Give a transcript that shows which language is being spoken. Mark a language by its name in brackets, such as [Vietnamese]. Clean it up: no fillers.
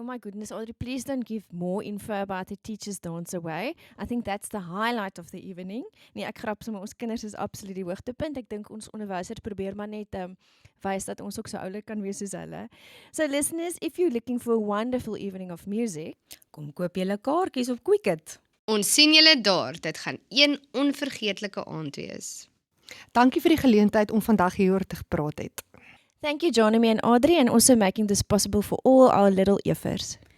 [English] Oh my goodness, Audrey, please don't give more info about the Teachers Dance Away. I think that's the highlight of the evening. [Afrikaans] Nee, ek grap sommer, ons kinders is absoluut die hoogtepunt. Ek dink ons onderwysers probeer maar net wys dat ons ook so oulik kan wees soos hulle. [English] So listeners, if you're looking for a wonderful evening of music, [Afrikaans] Kom koop julle kaartjies op Quicket. Ons sien julle daar, dit gaan een onvergeetlike aand wees. Dankie vir die geleentheid om vandag hieroor te gepraat het. [English] thank you Janemy and Audrey, and also making this possible for all our little Effers.